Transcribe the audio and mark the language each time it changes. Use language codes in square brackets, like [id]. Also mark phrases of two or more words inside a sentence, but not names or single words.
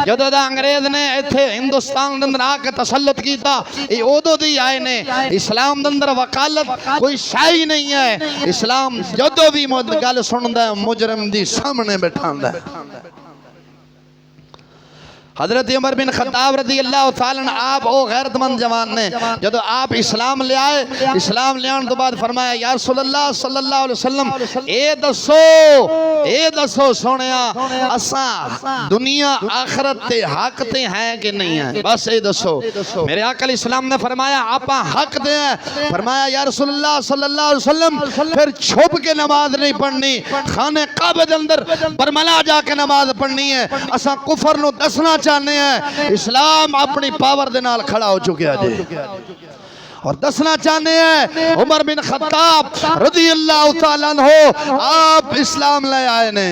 [pa] جدوں دا انگریز نے اتھے ہندوستان دے اندر آ کے تسلط کیتا، یہ اودوں دی آئے نے. اسلام دے اندر وکالت کوئی شے ہی نہیں ہے. اسلام جدوں بھی گل سندا ہے مجرم دی سامنے بٹھاندا ہے. حضرت عمر بن خطاب [ar] رضي الله تعالى عنه [pa] آپ او غیرت مند جوان نے، جدوں آپ اسلام لے آئے، اسلام لے آنے تو بعد فرمایا [ar] يا رسول الله صلى الله عليه وسلم [pa] اے دسو سونیا اسا دنیا آخرت تے حق تے ہیں کہ نہیں ہے? بس یہ دسو. میرے آقا اسلام نے فرمایا آپ حق تے ہیں. फरमाया [ar] يا رسول الله صلى الله عليه وسلم [pa] پھر چھپ کے نماز نہیں پڑھنی، خانہ کعبہ دے اندر برملا جا کے نماز پڑھنی ہے. اسا کفر نوں دسنا چاہتے ہیں اسلام اپنی پاور دے نال کھڑا ہو چکا ہے اور دسنا چاہتے ہیں عمر بن خطاب [ar] رضي الله تعالى عنه [pa] آپ اسلام لے آئے نے.